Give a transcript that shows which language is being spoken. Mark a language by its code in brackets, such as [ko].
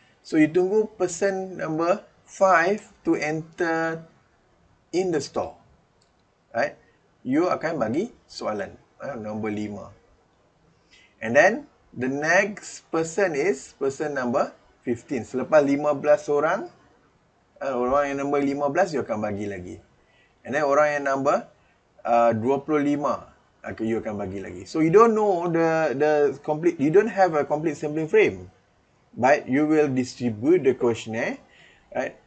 [en] So you tunggu person number 5 to enter in the store, right? [ms] You akan bagi soalan nombor 5. [en] And then the next person is person number 15. [ms] Selepas 15 orang, orang yang nombor 15 you akan bagi lagi. [en] And then [ms] orang yang nombor 25 you akan bagi lagi. [en] So you don't know the complete, you don't have a complete sampling frame, but you will distribute the questionnaire, right?